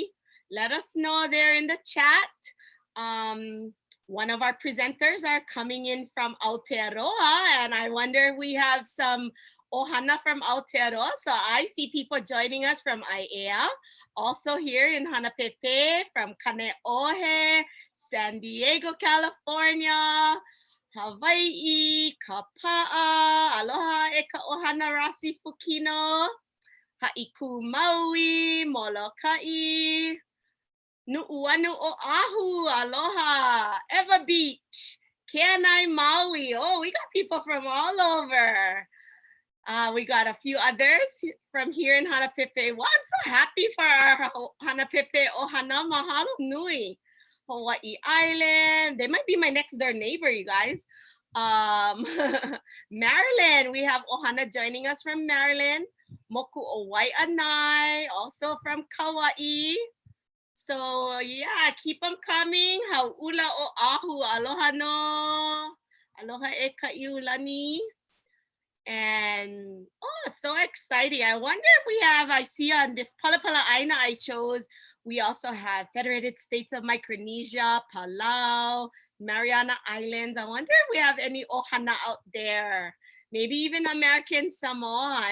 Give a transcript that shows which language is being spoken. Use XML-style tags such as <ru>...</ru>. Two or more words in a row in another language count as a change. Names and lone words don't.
<en>Let us know there in the chat. One of our presenters are coming in from Aotearoa, and I wonder if we have some ʻohana from Aotearoa. So I see people joining us from Aiea, also here in Hanapepe, from Kaneʻohe, San Diego, California, Hawaiʻi, Kapa'a,</en> <haw>aloha e ka ʻohana</haw> <en>Rasi Fukino, Ha'iku Maui, Moloka'i, Nu'uanu Oahu, aloha, Eva Beach, Kenai Maui. Oh, we got people from all over. We got a few others from here in Hanapepe. Wow, I'm so happy for our Hanapepe ʻohana.</en> <haw>Mahalo nui.</haw> <en>Hawaii Island. They might be my next door neighbor, you guys. Maryland, we have ʻohana joining us from Maryland. Moʻokūʻauhau, also from Kauai. So yeah, keep them coming. Hau'ula Oahu,</en> <haw>aloha no. Aloha e ka'iulani.</haw> <en>And oh, so exciting. I wonder if we have, I see on this</en> <haw>Palapala Aina</haw> <en>I chose, we also have Federated States of Micronesia, Palau, Mariana Islands. I wonder if we have any ʻohana out there. Maybe even American Samoa.</en>